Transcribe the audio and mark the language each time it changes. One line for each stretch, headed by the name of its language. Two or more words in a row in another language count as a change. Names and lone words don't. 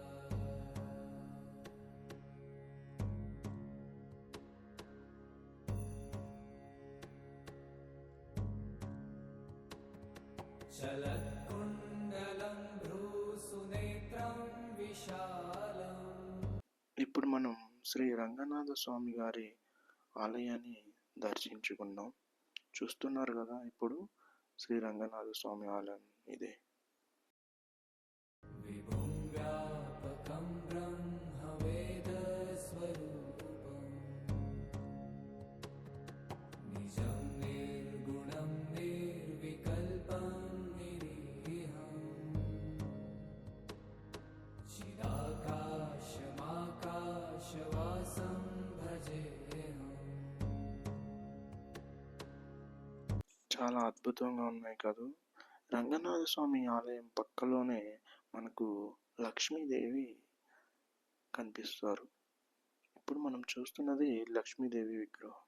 Sanskrit: चलत्कुण्डलं भ्रूसुनेत्रं विशालम्.
Telugu: ఇప్పుడు మనం శ్రీ రంగనాథ స్వామి గారి ఆలయాన్ని దర్శించుకుందాం. చూస్తున్నారు కదా, ఇప్పుడు శ్రీ రంగనాథ స్వామి ఆలయం ఇదే.
Sanskrit: विभुं व्यापकं ब्रह्मवेदस्वरूपम् निजं निर्गुणं निर्विकल्पं निरीहम् चिदाकाशमाकाशवासं भजेऽहम्.
Telugu: చాలా అద్భుతంగా ఉన్నాయి కదా. రంగనాథ స్వామి ఆలయం పక్కలోనే మనకు లక్ష్మీదేవి కనిపిస్తారు. ఇప్పుడు మనం చూస్తున్నది లక్ష్మీదేవి విగ్రహం.